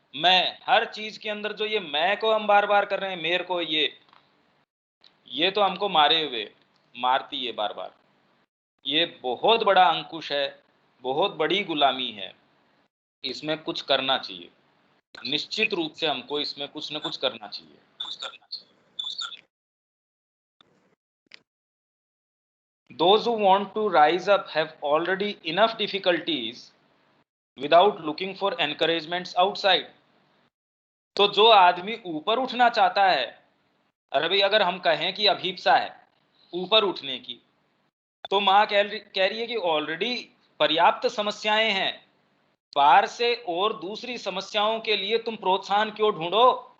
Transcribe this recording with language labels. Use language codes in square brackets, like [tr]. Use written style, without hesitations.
[hi] मैं हर चीज के अंदर जो ये मैं को हम बार बार कर रहे हैं, मेरे को ये तो हमको मारे हुए, मारती है बार बार। ये बहुत बड़ा अंकुश है, बहुत बड़ी गुलामी है। इसमें कुछ करना चाहिए, निश्चित रूप से हमको इसमें कुछ न कुछ करना चाहिए। [en] Those who want to rise up have already enough difficulties without looking for encouragements outside। [hi] तो जो आदमी ऊपर उठना चाहता है, अरे भाई अगर हम कहें कि अभीप्सा है ऊपर उठने की, तो माँ कह रही है कि ऑलरेडी पर्याप्त समस्याएं हैं, पार से और दूसरी समस्याओं के लिए तुम प्रोत्साहन क्यों ढूंढो?